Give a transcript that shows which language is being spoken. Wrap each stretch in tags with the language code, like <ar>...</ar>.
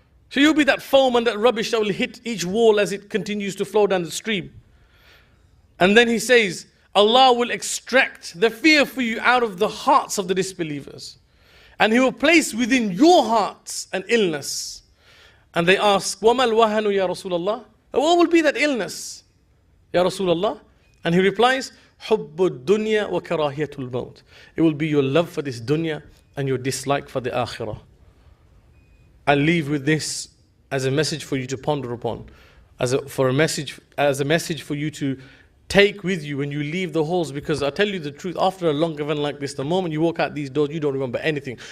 <en>So you'll be that foam and that rubbish that will hit each wall as it continues to flow down the stream. And then he says, Allah will extract the fear for you out of the hearts of the disbelievers. And He will place within your hearts an illness. And they ask,</en> <ar>وَمَا الْوَهَنُ يَا رَسُولَ اللَّهِ?</ar> <en>What will be that illness, Ya Rasulullah? And he replies,</en> <ar>حُبُّ الدُّنْيَا وَكَرَاهِيَةُ الْمَوْتِ.</ar> <en>It will be your love for this dunya and your dislike for the akhirah. I'll leave with this as a message for you to ponder upon, as a message for you to take with you when you leave the halls, because I tell you the truth, after a long event like this, the moment you walk out these doors, you don't remember anything.</en>